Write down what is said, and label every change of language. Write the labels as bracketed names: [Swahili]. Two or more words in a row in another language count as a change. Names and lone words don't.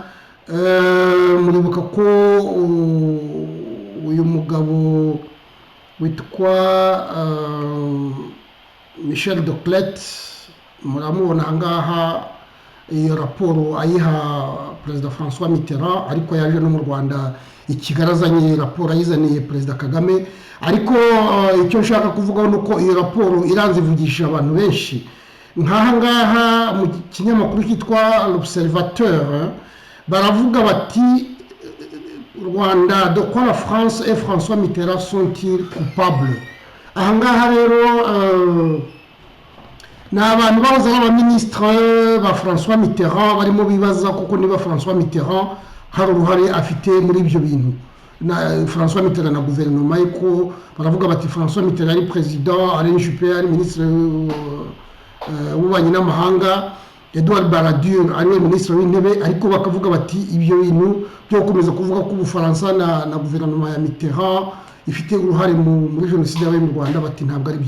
[Kinyarwanda] Muribuka ko uyu mugabo witwa Michel Doclet muramubona ahangaha, iyo raporo ayiha perezida François Mitterrand, ariko yaje no mu Rwanda ikigarazanye raporo ayizaniye perezida Kagame. Ariko icyo nshaka kuvugaho nuko iyo raporo iranze ivugisha abantu benshi. Nk'ahangaha mu kinyamakuru cyitwa L'Observateur baravuga bati Rwanda, [French] de quoi la France et François Mitterrand sont-ils coupables? [Kinyarwanda] Ahangaha rero ni abantu bahoze ari abaministre ba François Mitterrand barimo bibaza kuko niba François Mitterrand hari uruhare afite muri ibyo bintu. François Mitterrand na guverinoma ye, ko baravuga bati François Mitterrand ari président, Alain Juppé ari ministre w'ububanyi n'amahanga, Edouard Balladur ari ministre w'intebe, ariko bakavuga bati ibyo bintu byo gukomeza kuvuga ko Ubufaransa na guverinoma ya Mitterrand ifite uruhare muri jenoside yabaye mu Rwanda, bati ntabwo ari byo.